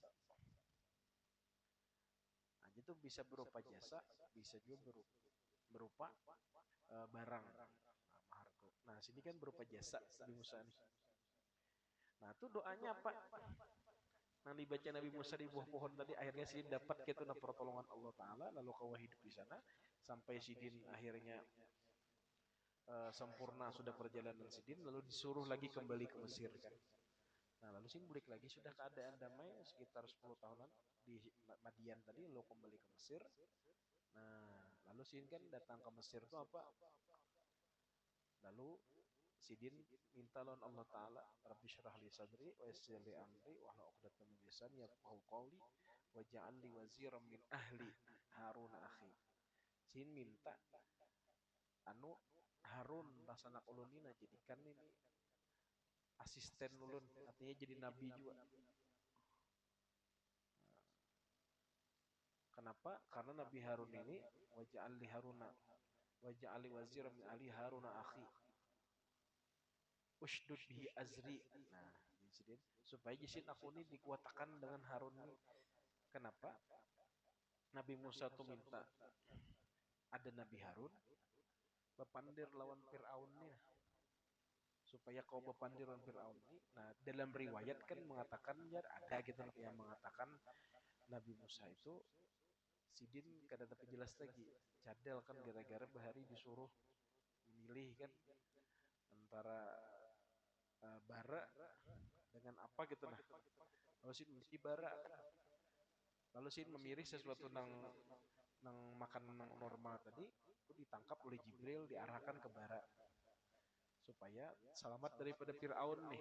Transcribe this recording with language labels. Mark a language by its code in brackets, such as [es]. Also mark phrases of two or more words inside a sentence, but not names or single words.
[id] Nah, itu bisa berupa jasa, bisa juga berupa barang. Nah, mahar itu. Nah, sini kan berupa jasa Nabi Musa nih. Nah, itu doanya apa? Nah, dibaca Nabi Musa di buah pohon tadi, akhirnya Sidin dapat gitu nah pertolongan Allah Ta'ala, lalu kau hidup di sana, sampai Sidin akhirnya sempurna sudah perjalanan Sidin, lalu disuruh lagi kembali ke Mesir kan. Nah, lalu Sidin balik lagi, sudah keadaan damai sekitar 10 tahunan di Madian tadi, lalu kembali ke Mesir. Nah, lalu Sidin kan datang ke Mesir itu apa? Lalu Sidin minta lawan Allah Ta'ala, [ar] رب اشرح لي صدري ويسر لي أمري واحلل عقدة من لساني يفقهوا قولي واجعل لي وزيرا من أهلي هارون أخي. [bjn] Sidin minta Harun sanak ulun ini jadikan ini asisten ulun, artinya jadi nabi juga. [id] Kenapa? Karena Nabi Harun ini [ar] واجعل لي هارون واجعل لي وزيرا من أهلي هارون أخي اشدد به أزري. [id] Nah, supaya jisin aku ini dikuatakan dengan Harun ini. Kenapa? [bjn] Nabi Musa tuh minta ada Nabi Harun bepandir lawan Fir'aun ini, supaya kau bepandir lawan Fir'aun ini. [id] Nah, dalam riwayat kan mengatakan ya ada gitu yang mengatakan Nabi Musa itu Sidin kada dapat jelas lagi. Cadel kan gara-gara bahari disuruh memilih kan antara bara dengan apa gitu nah. Lalu Sidin mesti bara kan. Lalu Sidin memilih sesuatu nang makan normal tadi, itu ditangkap oleh Jibril, diarahkan ke bara supaya selamat daripada Fir'aun nih.